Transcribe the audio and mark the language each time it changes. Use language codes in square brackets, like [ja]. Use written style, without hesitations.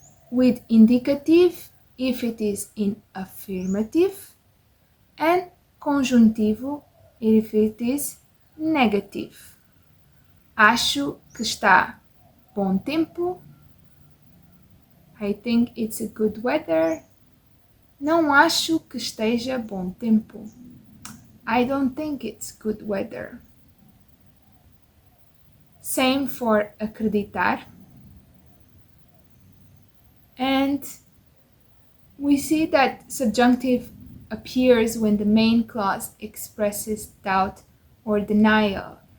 [en] with indicative if it is in affirmative, and conjuntivo if it is negative. [pt] Acho que está bom tempo. [en] I think it's a good weather. [pt] Não acho que esteja bom tempo. [en] I don't think it's good weather. Same for acreditar. And we see that subjunctive appears when the main clause expresses doubt or denial.